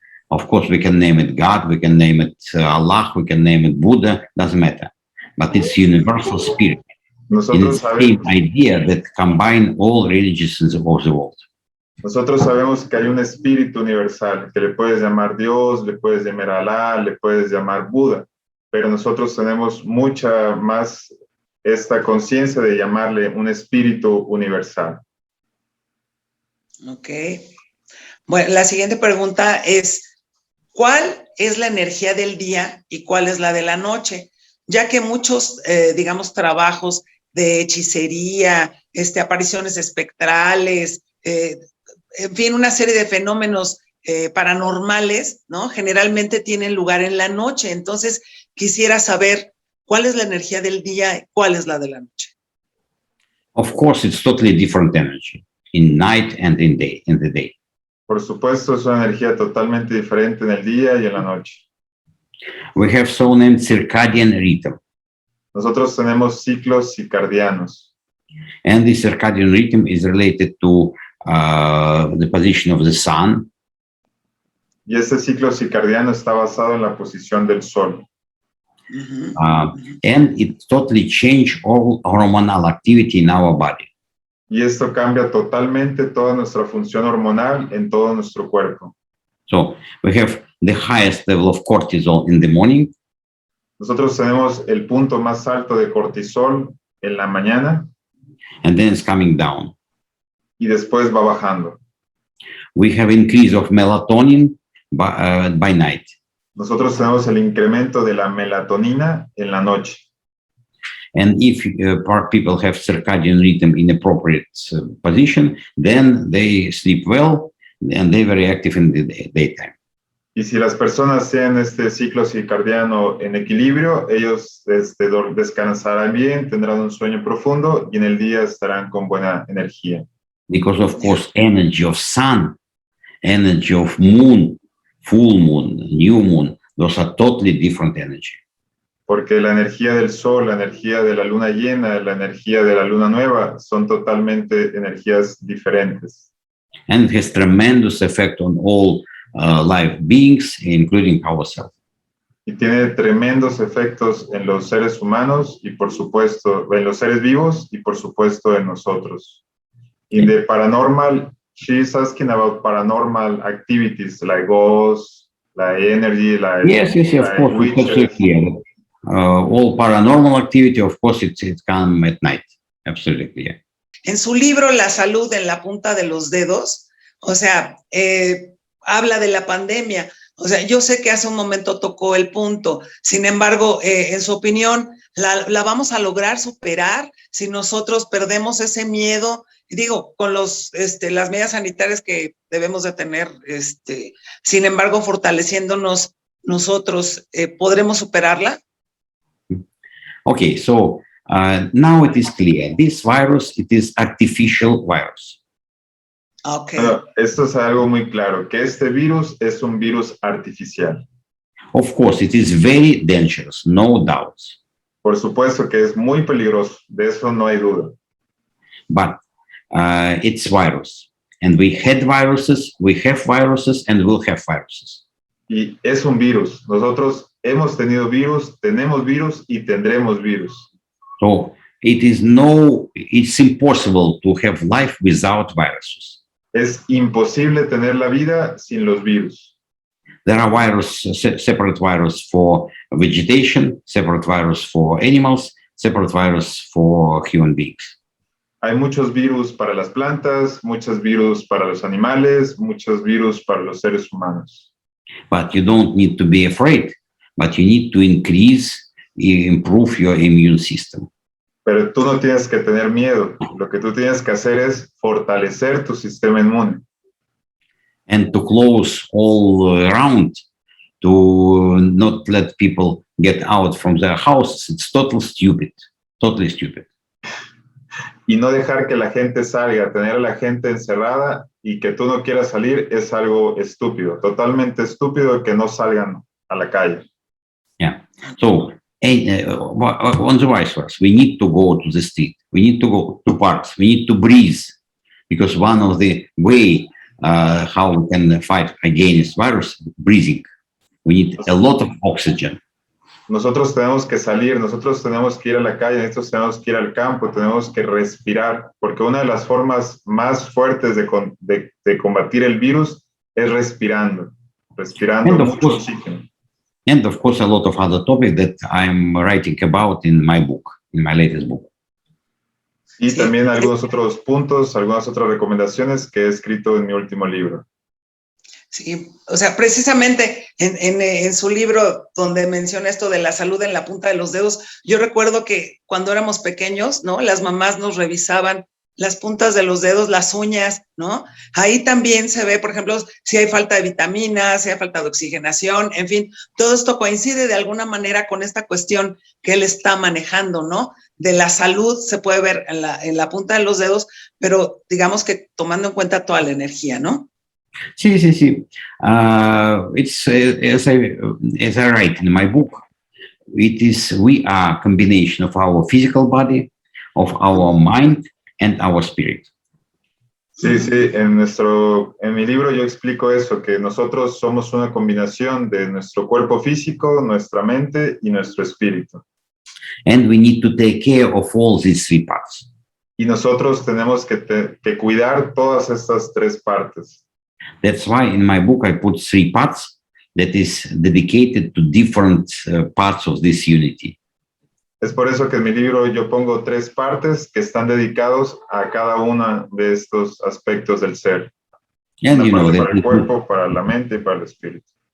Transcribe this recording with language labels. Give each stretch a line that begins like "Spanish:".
English: Of course, we can name it God, we can name it Allah, we can name it Buddha, doesn't matter. But it's universal spirit.
Spanish: Nosotros
English: it's the same idea that combine all religions of the world.
Spanish: Nosotros sabemos que hay un espíritu universal, que le puedes llamar Dios, le puedes llamar Alá, le puedes llamar Buda, pero nosotros tenemos mucha más esta conciencia de llamarle un espíritu universal. Ok. Bueno, la siguiente pregunta es, ¿cuál es la energía del día y cuál es la de la noche? Ya que muchos, digamos, trabajos de hechicería, apariciones espectrales, en fin, una serie de fenómenos paranormales, ¿no? Generalmente tienen lugar en la noche. Entonces, quisiera saber cuál es la energía del día y cuál es la de la noche.
English: Of course, it's totally different energy in night and in the day.
Spanish: Por supuesto, es una energía totalmente diferente en el día y en la noche.
English: We have so-named circadian rhythm.
Spanish: Nosotros tenemos ciclos circadianos.
English: And the circadian rhythm is related to the position of the sun.
Spanish: Y este ciclo circadiano está basado en la posición del sol.
English: And it totally changes all hormonal activity in our body.
Spanish: Y esto cambia totalmente toda nuestra función hormonal en todo nuestro cuerpo.
English: So we have the highest level of cortisol in the morning.
Spanish: Nosotros tenemos el punto más alto de cortisol en la mañana.
English: And then it's coming down.
Spanish: Y después va bajando.
English: We have increase of melatonin by night.
Spanish: Nosotros tenemos el incremento de la melatonina en la noche.
English: And if people have circadian rhythm in appropriate position, then they sleep well and they're very active in the daytime.
Spanish: Y si las personas tienen este ciclo circadiano en equilibrio, ellos descansarán bien, tendrán un sueño profundo y en el día estarán con buena energía.
English: Because of course, energy of sun, energy of moon, full moon, new moon, those are totally different energy.
Spanish: Porque la energía del sol, la energía de la luna llena, la energía de la luna nueva son totalmente energías diferentes.
English: And it has tremendous effect on all live beings, including ourselves.
Spanish: Y tiene tremendos efectos en los seres humanos y por supuesto en los seres vivos y por supuesto en nosotros.
English: In the paranormal, she's asking about paranormal activities like ghosts, like energy, like Yes, of course, it's absolutely clear. All paranormal activity, of course, it comes at night. Absolutely clear.
Spanish: En su libro La salud en la punta de los dedos, o sea, habla de la pandemia. O sea, yo sé que hace un momento tocó el punto. Sin embargo, en su opinión, la vamos a lograr superar si nosotros perdemos ese miedo. Digo, con las medidas sanitarias que debemos de tener, sin embargo, fortaleciéndonos nosotros, ¿podremos superarla?
English: Okay, so now it is clear. This virus, it is artificial virus. Okay.
Spanish: Bueno, esto es algo muy claro, que este virus es un virus artificial.
English: Of course, it is very dangerous, no doubts.
Spanish: Por supuesto que es muy peligroso, de eso no hay duda.
English: But it's virus. And we had viruses, we have viruses, and we'll have viruses.
Spanish: Y es un virus. Nosotros hemos tenido virus, tenemos virus y tendremos virus.
English: So it's impossible to have life without viruses.
Spanish: Es imposible tener la vida sin los virus.
English: There are separate virus for vegetation, separate virus for animals, separate virus for human beings.
Spanish: Hay muchos virus para las plantas, muchos virus para los animales, muchos virus para los seres humanos.
English: But you don't need to be afraid, but you need to improve your immune system.
Spanish: Pero tú no tienes que tener miedo. Lo que tú tienes que hacer es fortalecer tu sistema inmune.
English: And to close all around, to not let people get out from their houses. It's totally stupid.
Spanish: Y no dejar que la gente salga, tener a la gente encerrada y que tú no quieras salir es algo estúpido, totalmente estúpido que no salgan a la calle.
English: Yeah. So, on the vice versa, we need to go to the street. We need to go to parks. We need to breathe, because one of the way how we can fight against virus, breathing. We need a lot of oxygen.
Spanish: Nosotros tenemos que salir, nosotros tenemos que ir a la calle, nosotros tenemos que ir al campo, tenemos que respirar, porque una de las formas más fuertes de combatir el virus es respirando mucho oxígeno.
English: And of course, a lot of other topics that I'm writing about in my book, in my latest book.
Spanish: Y también algunos otros puntos, algunas otras recomendaciones que he escrito en mi último libro. Sí, o sea, precisamente en su libro donde menciona esto de la salud en la punta de los dedos, yo recuerdo que cuando éramos pequeños, ¿no? Las mamás nos revisaban las puntas de los dedos, las uñas, ¿no? Ahí también se ve, por ejemplo, si hay falta de vitaminas, si hay falta de oxigenación, en fin, todo esto coincide de alguna manera con esta cuestión que él está manejando, ¿no? De la salud se puede ver en la punta de los dedos, pero digamos que tomando en cuenta toda la energía, ¿no? Sí.
English: It's as I write in my book, we are a combination of our physical body, of our mind, and our spirit.
Spanish: Sí, en mi libro yo explico eso, que nosotros somos una combinación de nuestro cuerpo físico, nuestra mente y nuestro espíritu.
English: And we need to take care of all these three parts.
Spanish: Y nosotros tenemos que cuidar todas estas tres partes.
English: That's why in my book I put 3 parts that is dedicated to different parts of this unity.
Spanish: Es por eso que en mi libro yo pongo 3 partes que están dedicados a cada una de estos aspectos del ser.
English: And you know
Spanish: para el cuerpo, para la mente y para el espíritu.